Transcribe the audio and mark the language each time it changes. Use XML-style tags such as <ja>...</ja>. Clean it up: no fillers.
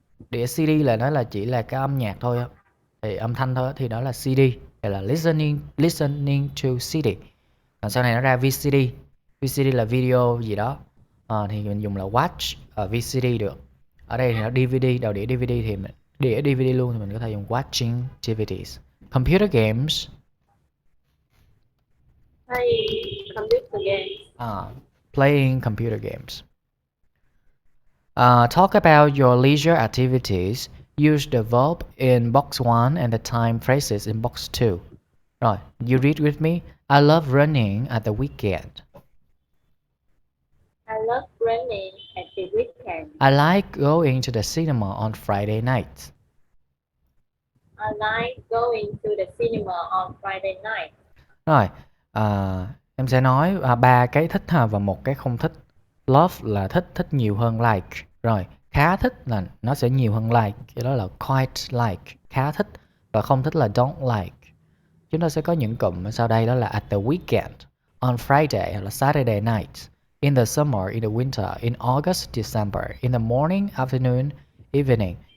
<vi>Đĩa CD là nó là chỉ là cái âm nhạc thôi á, thì âm thanh thôi á, thì đó là CD, hay là</vi> <en>listening to CD.</en> <vi>Còn sau này nó ra VCD. VCD là video gì đó, thì mình dùng là watch ở VCD được. Ở đây thì nó DVD, đầu đĩa DVD thì đĩa DVD luôn thì mình có thể dùng</vi> <en>watching DVDs. Computer games. Playing computer games. Playing computer games. Talk about your leisure activities. Use the verb in box 1 and the time phrases in box 2. Rồi, you read with me. I love running at the weekend. I love running at the weekend. I like going to the cinema on Friday night. I like going to the cinema on Friday night.</en> <vi>Rồi, em sẽ nói 3 cái thích và một cái không thích. Love là thích nhiều hơn like. Rồi, khá thích là nó sẽ nhiều hơn like. Cái đó là</vi> <en>quite like,</en> <vi>khá thích. Và không thích là</vi> <en>don't like.</en> <vi>Chúng ta sẽ có những cụm sau đây đó là</vi> <en>at the weekend, on Friday</en> <vi>hoặc là</vi> <en>Saturday night, in the summer, in the winter, in August, December, in the morning, afternoon, evening.</en>